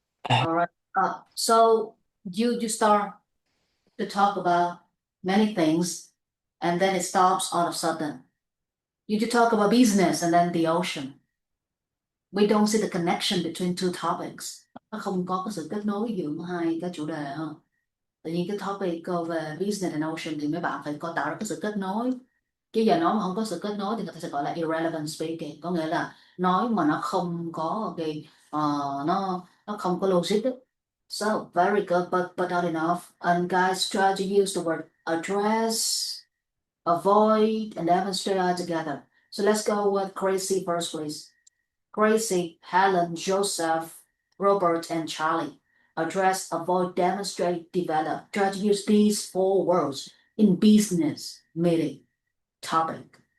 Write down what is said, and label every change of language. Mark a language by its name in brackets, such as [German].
[English] All right. So you start to talk about many things, and then it stops all of a sudden. You talk about business and then the ocean. We don't see the connection between two topics. [Vietnamese] Nó không có cái sự kết nối giữa hai cái chủ đề ha. Tự nhiên cái topic về [English] business and ocean [Vietnamese] thì mấy bạn phải có tạo ra cái sự kết nối. Chứ giờ nói mà không có sự kết nối thì người ta sẽ gọi là irrelevant speaking, có nghĩa là nói mà nó không có cái nó không có logic đó. [English] So very good, but not enough. And guys, try to use the word address, avoid, and demonstrate all together. So let's go with Gracie first, please. Gracie, Helen, Joseph, Robert, and Charlie. Address, avoid, demonstrate, develop. Try to use these four words in business meeting topic.